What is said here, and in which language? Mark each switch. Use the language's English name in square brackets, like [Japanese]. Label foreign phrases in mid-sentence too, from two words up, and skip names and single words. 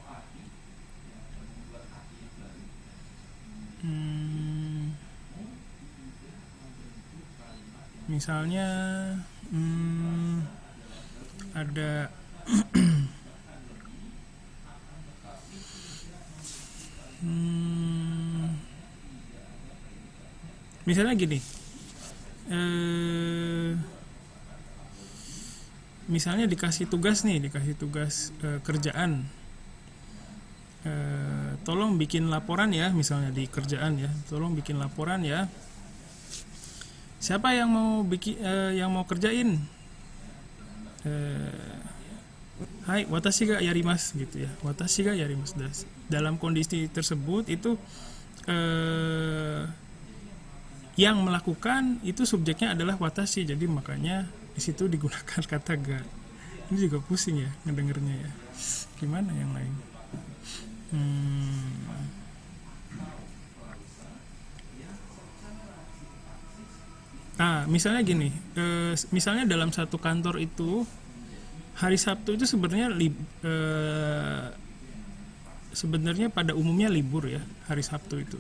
[Indonesian] Misalnya ada misalnya gini, misalnya dikasih tugas kerjaan, tolong bikin laporan ya, misalnya di kerjaan ya, tolong bikin laporan ya. Siapa yang mau kerjain? [Japanese] Hai, 私がやります gitu ya. 私がやります. [Indonesian] Dalam kondisi tersebut itu yang melakukan itu subjeknya adalah watashi, jadi makanya di situ digunakan kata ga. Ini juga pusing ya ngedengernya ya. Gimana yang lain? Misalnya gini, misalnya dalam satu kantor itu hari Sabtu itu sebenarnya pada umumnya libur ya, hari Sabtu itu.